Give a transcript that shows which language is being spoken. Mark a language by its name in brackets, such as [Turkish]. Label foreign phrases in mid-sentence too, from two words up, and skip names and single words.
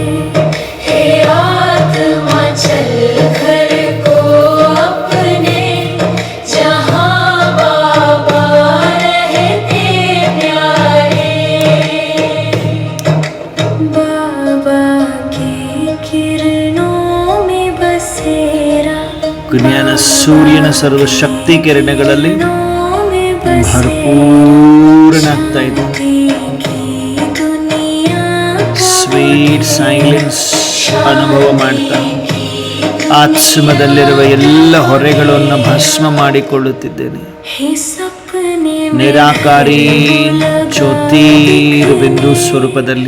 [Hindi] हे आत्मा चल घर को अपने, जहाँ बाबा रहते प्यारे. बाबा की किरणों में बसेरा, [Kannada] ಜ್ಞಾನ ಸೂರ್ಯನ ಸರ್ವಶಕ್ತಿ ಕಿರಣಗಳಲ್ಲಿ [Hindi] किरणों में [Kannada] ಭರ್ಪೂರನಾಗ್ತಾ ಇದೆ. [Hindi] दुनिया [English] sweet silence [Kannada] ಅನುಭವ ಮಾಡ್ತಾ ಆತ್ಮದಲ್ಲಿರುವ ಎಲ್ಲ ಹೊರೆಗಳನ್ನು ಭಸ್ಮ ಮಾಡಿಕೊಳ್ಳುತ್ತಿದ್ದೇನೆ. [Hindi] हे सपने [Kannada] ನಿರಾಕಾರಿ ಜ್ಯೋತಿರ್ ಬಿಂದು ಸ್ವರೂಪದಲ್ಲಿ